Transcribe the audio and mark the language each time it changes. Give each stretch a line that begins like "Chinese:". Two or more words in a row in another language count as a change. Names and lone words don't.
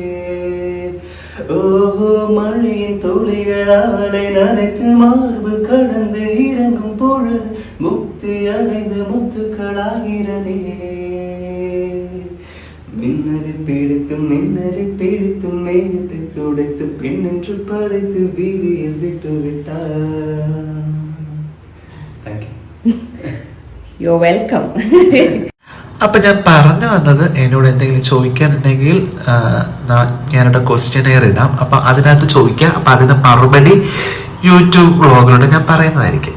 Tamil: ஓஹோ, மழையின் துளிகள் அவளை நனைத்து மார்பு கடந்து இறங்கும் பொழுது முக்தி அடைந்து முத்துக்களாகிறதே. மின்னலை பிடித்து மேகத்தை துடைத்து பெண் என்று படைத்து வீதியில் விட்டு விட்டார்.
English: you welcome.
Malayalam: അപ്പം ഞാൻ പറഞ്ഞു വന്നത് എന്നോട് എന്തെങ്കിലും ചോദിക്കാനുണ്ടെങ്കിൽ ഞാനിവിടെ ക്വസ്റ്റ്യനെയർ ഇടാം. അപ്പം അതിനകത്ത് ചോദിക്കാം. അപ്പം അതിന് മറുപടി യൂട്യൂബ് വ്ളോഗിലൂടെ ഞാൻ പറയുന്നതായിരിക്കും.